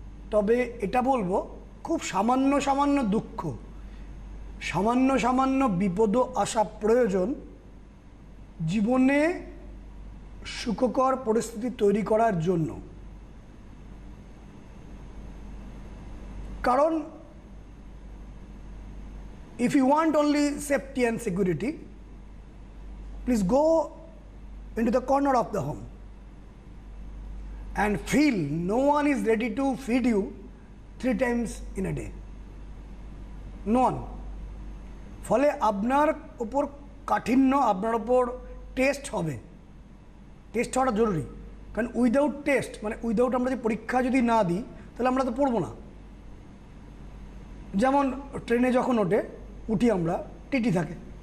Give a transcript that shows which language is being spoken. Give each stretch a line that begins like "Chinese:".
Bangla: তবে এটা বলবো, খুব সামান্য সামান্য দুঃখ, সামান্য সামান্য বিপদও আসা প্রয়োজন জীবনে সুখকর পরিস্থিতি তৈরি করার জন্য। কারণ
English: if you want only safety and security, please go into the corner of the home and feel no one is ready to feed you 3 times in a day. No one.
Bangla: ফলে আপনার ওপর কাঠিন্য, আপনার ওপর টেস্ট হবে। Test হওয়াটা জরুরি, কারণ
English: without test,
Bangla: মানে উইদাউট আমরা যে পরীক্ষা যদি না দিই, তাহলে আমরা তো পড়বো না। যেমন ট্রেনে যখন উঠি আমরা, টিটি থাকে।